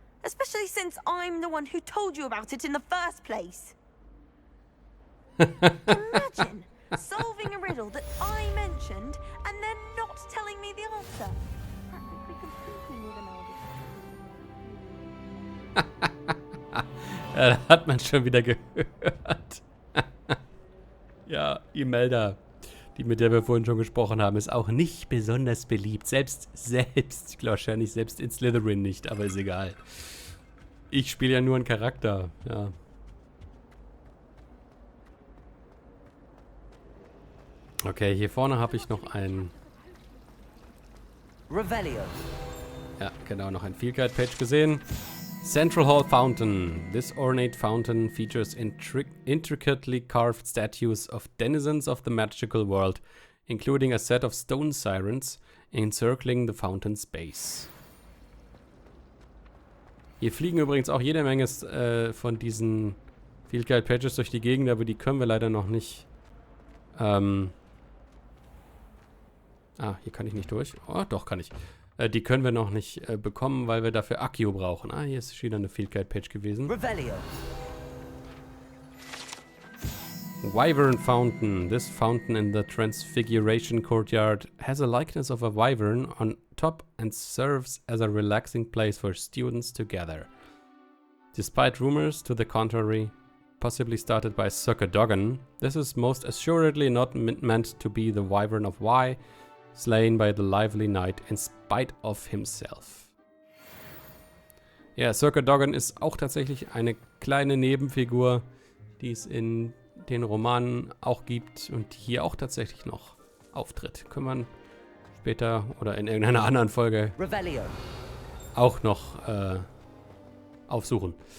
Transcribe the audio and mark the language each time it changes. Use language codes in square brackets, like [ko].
[en] Especially since I'm the one who told you about it in the first place. Imagine solving a riddle that I mentioned and then not telling me the answer. Practically competing with an [de] Ja, da hat man schon wieder gehört. Ja, Imelda, mit der wir vorhin schon gesprochen haben, ist auch nicht besonders beliebt. Selbst, ich glaube wahrscheinlich selbst in Slytherin nicht, aber ist egal. Ich spiele ja nur einen Charakter, ja. Okay, hier vorne habe ich noch ein... Revelio. Ja, genau, noch ein Field Guide Page gesehen. [en] Central Hall Fountain. This ornate fountain features intricately carved statues of denizens of the magical world, including a set of stone sirens encircling the fountain's base. [de] Hier fliegen übrigens auch jede Menge von diesen Field Guide Pages durch die Gegend, aber die können wir leider noch nicht. Hier kann ich nicht durch. Oh, doch, kann ich. Die können wir noch nicht bekommen, weil wir dafür Accio brauchen. Hier ist schon wieder eine Field Guide Page gewesen. Revelio. [en] Wyvern Fountain. This fountain in the Transfiguration Courtyard has a likeness of a wyvern on top and serves as a relaxing place for students to gather. Despite rumors to the contrary, possibly started by Circadogan, this is most assuredly not meant to be the wyvern of Y, slain by the lively knight in spite of himself. [de] Ja, Circadogan ist auch tatsächlich eine kleine Nebenfigur, die es in den Romanen auch gibt und hier auch tatsächlich noch auftritt. Können wir später oder in irgendeiner anderen Folge Revelio. Auch noch aufsuchen.